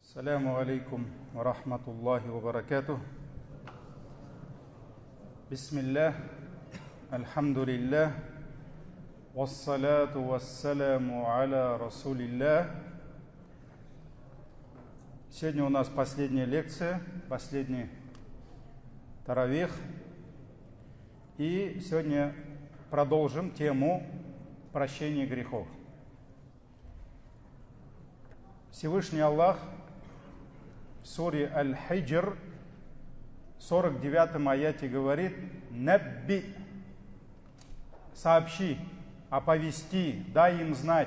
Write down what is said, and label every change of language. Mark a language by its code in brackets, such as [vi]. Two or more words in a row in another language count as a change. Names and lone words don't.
[ar] السلام عليكم ورحمة الله وبركاته. بسم الله، الحمد لله، والصلاة والسلام على رسول الله. [ru] Сегодня у нас последняя лекция, последний таравих. И сегодня продолжим тему прощения грехов. Всевышний Аллах в суре Аль-Хиджр, 49 аяте говорит: «Набби» – сообщи, оповести, дай им знать.